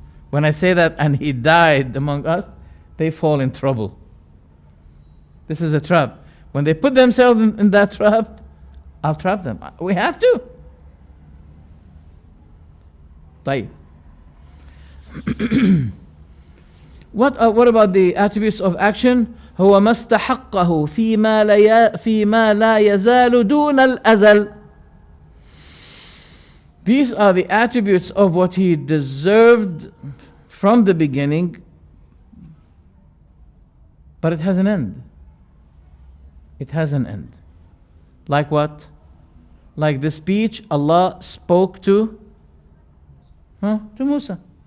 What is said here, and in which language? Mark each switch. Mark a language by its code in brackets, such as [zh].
[en] When I say that, and he died among us, they fall in trouble. This is a trap. When they put themselves in that trap, I'll trap them. We have to. [ar] طيب. [en] What about the attributes of action? [ar] هو ما استحقه فيما لا يزال دون الأزل. [en] These are the attributes of what he deserved from the beginning, but it has an end. It has an end. Like what? Like the speech Allah spoke to Musa.